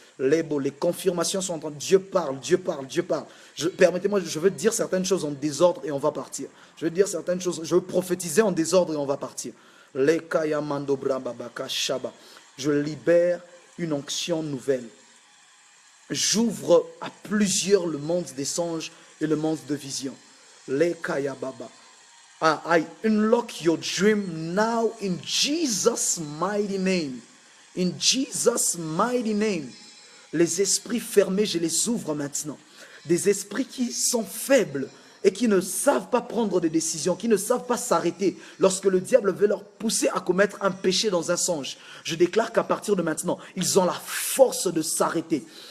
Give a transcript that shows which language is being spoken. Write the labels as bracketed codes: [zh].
[fr] Les beaux, les confirmations sont en train. Dieu parle. Permettez-moi, je veux dire certaines choses en désordre et on va partir. Je veux prophétiser en désordre et on va partir. Les kayamando brababaka shaba. Je libère une onction nouvelle. J'ouvre à plusieurs le monde des songes et le monde de vision. Les kaya baba. [en] I unlock your dream now in Jesus' mighty name. In Jesus' mighty name. [fr] Les esprits fermés, je les ouvre maintenant. Des esprits qui sont faibles et qui ne savent pas prendre des décisions, qui ne savent pas s'arrêter lorsque le diable veut leur pousser à commettre un péché dans un songe. Je déclare qu'à partir de maintenant, ils ont la force de s'arrêter.